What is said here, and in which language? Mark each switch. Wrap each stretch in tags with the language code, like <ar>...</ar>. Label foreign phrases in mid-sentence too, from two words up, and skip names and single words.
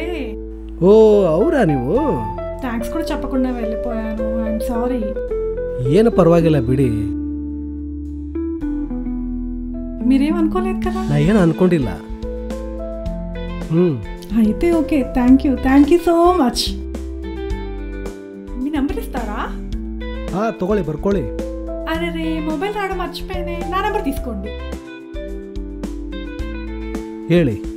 <te>ఓ అవురా ನೀವು? థ్యాంక్స్ కూడా చెప్పకుండా వెళ్ళిపోయాను.</te> <en>I'm sorry.</en> <kn>ಏನು పర్వాగిಲ್ಲ ಬಿಡಿ.</kn> <te>మీరేం అనుకోలేదు కదా?</te> <kn>ನಾ ಏನು ಅನ್ಕೊಂಡಿಲ್ಲ.</kn> <te>అయితే ఓకే,</te> <en>thank you so much.</en> <te>మీ నంబర్ ఇస్తారా?</te> <kn>తಗೊಳ್ಳಿ ಬರ್ಕೊಳ್ಳಿ.</kn> <te>అరే రే మొబైల్ రావడం మర్చిపోయానే, నా నంబర్ తీసుకోండి.</te> <kn>ಹೇಳಿ.</kn>